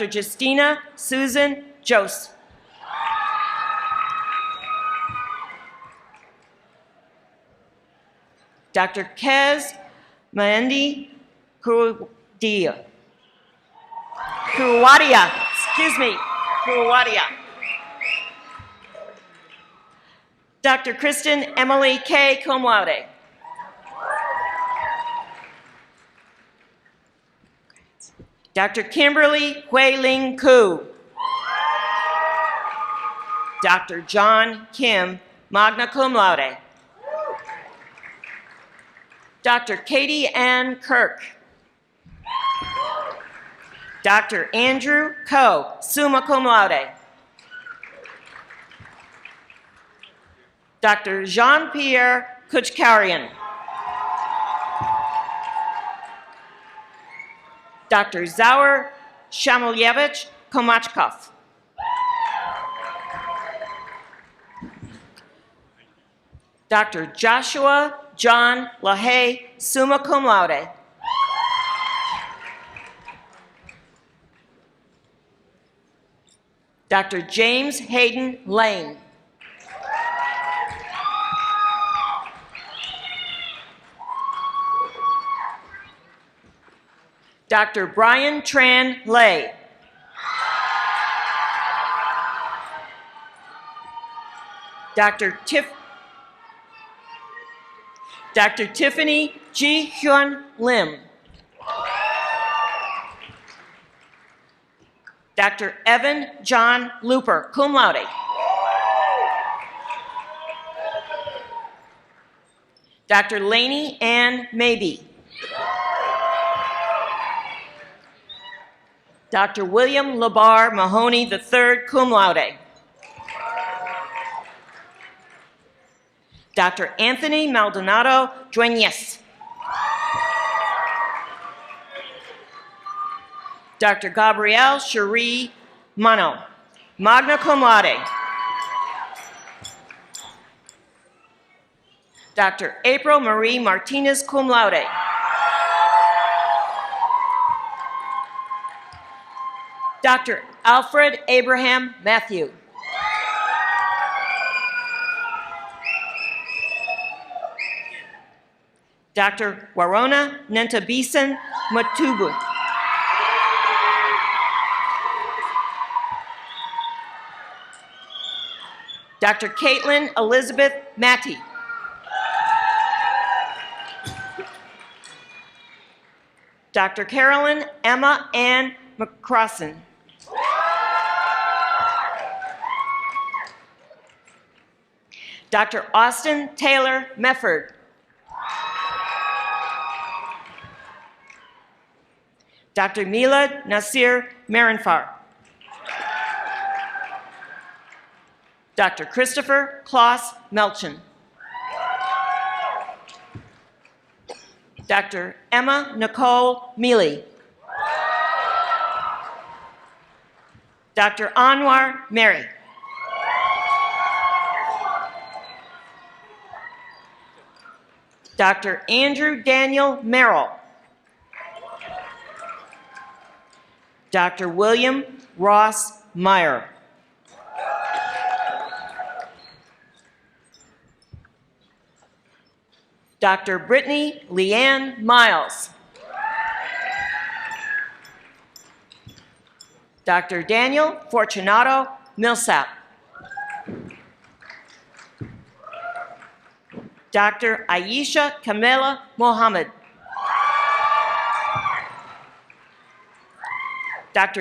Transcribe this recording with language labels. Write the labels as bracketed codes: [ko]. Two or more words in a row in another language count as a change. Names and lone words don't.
[en] Justina Susan Jose. Dr. Kez Maendi Kuruwadia. Dr. Kristen Emily K. [la] cum laude. [en] Dr. Kimberly Hui-Ling Koo. Dr. John Kim, [la] magna cum laude. [en] Dr. Katie Ann Kirk. Dr. Andrew Ko, [la] summa cum laude. [en] Dr. Jean-Pierre Kuchkarian. Dr. Zaur Shamulyevich Komachkov. Dr. Joshua John LaHaye, [la] summa cum laude. [en] Dr. James Hayden Lane. Dr. Brian Tran Lay. Dr. Tiffany Ji Hyun Lim. Dr. Evan John Looper, [la] cum laude. [en] Dr. Laney Ann Mabey. Dr. William Labar Mahoney III, [la] cum laude. [en] Dr. Anthony Maldonado Dueñez. Dr. Gabrielle Cherie Mano, [la] magna cum laude. [en] Dr. April Marie Martinez, [la] cum laude. [en] Dr. Alfred Abraham Matthew. Dr. Warona Nentabisan Matubu. Dr. Caitlin Elizabeth Matty. Dr. Carolyn Emma Ann McCrossan. Dr. Austin Taylor Mefford. Dr. Milad Nasir Marinfar. Dr. Christopher Klaus Melchin. Dr. Emma Nicole Mealy. Dr. Anwar Mary. Dr. Andrew Daniel Merrill. Dr. William Ross Meyer. Dr. Brittany Leanne Miles. Dr. Daniel Fortunato Millsap. Dr. Aisha Kamila Mohammed. Dr.